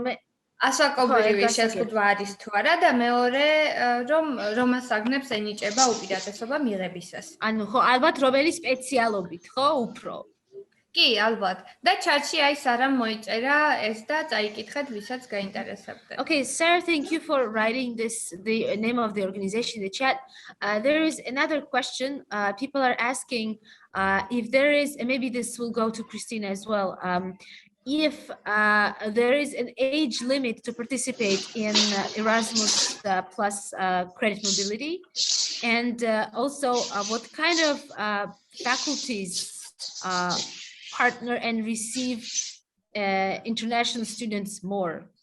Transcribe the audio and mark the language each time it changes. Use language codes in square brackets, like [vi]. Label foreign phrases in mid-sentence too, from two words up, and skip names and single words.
[ka] ასაკობრივი შეზღუდვა არის თუ არა და მეორე რომელ საგნებს ენიჭება უპირატესობა მიღებისას? ანუ ხო, ალბათ რომელი სპეციალობით, ხო, უფრო? კი, ალბათ. და ჩატში აი სარამ მოიწერა ეს და წაიკითხეთ, ვისაც გაინტერესებდა. [en] Okay, Sarah, thank you for writing the name of the organization in the chat. There is another question. People are asking if there is, and maybe this will go to Christina as well, if there is an age limit to participate in Erasmus plus credit mobility, and also what kind of faculties partner and receive international students more.